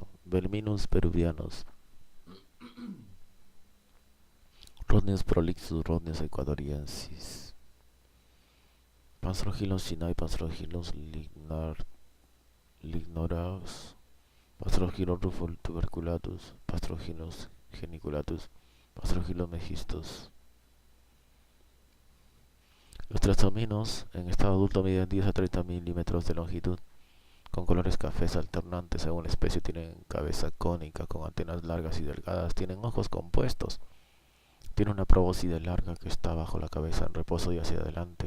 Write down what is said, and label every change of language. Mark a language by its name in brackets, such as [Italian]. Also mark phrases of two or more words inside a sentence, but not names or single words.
[Spanish] Verminus peruvianus. Rhodnius prolixus. Rhodnius ecuadoriensis. Panstrochilus chinai. Panstrochilus lignoraus. Panstrochilus rufol tuberculatus. Panstrochilus geniculatus. Panstrochilus megistus. Los triatominos en estado adulto miden 10 a 30 milímetros de longitud, con colores cafés alternantes según la especie. Tienen cabeza cónica con antenas largas y delgadas. Tienen ojos compuestos. Tiene una probóscide larga que está bajo la cabeza en reposo y hacia adelante.